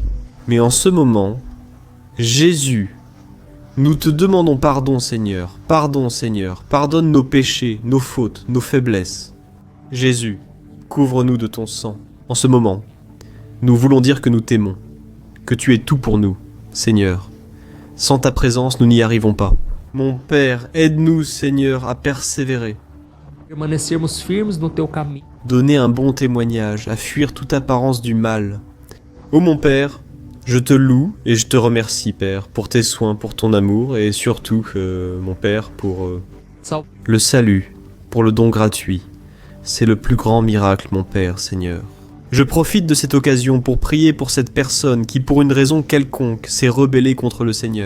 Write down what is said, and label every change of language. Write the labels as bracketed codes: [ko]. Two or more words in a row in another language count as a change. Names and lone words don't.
[fr] Mais en ce moment, Jésus, nous te demandons pardon, Seigneur, pardonne nos péchés, nos fautes, nos faiblesses. Jésus, couvre-nous de ton sang. En ce moment, nous voulons dire que nous t'aimons, que tu es tout pour nous, Seigneur. Sans ta présence, nous n'y arrivons pas. Mon Père, aide-nous, Seigneur, à persévérer. [pt] Permanecermos firmes no teu caminho. [fr] Donner un bon témoignage, à fuir toute apparence du mal. Ô mon Père, je te loue et je te remercie, Père, pour tes soins, pour ton amour et surtout, mon Père, pour le salut, pour le don gratuit. C'est le plus grand miracle, mon Père, Seigneur. Je profite de cette occasion pour prier pour cette personne qui, pour une raison quelconque, s'est rebellée contre le Seigneur.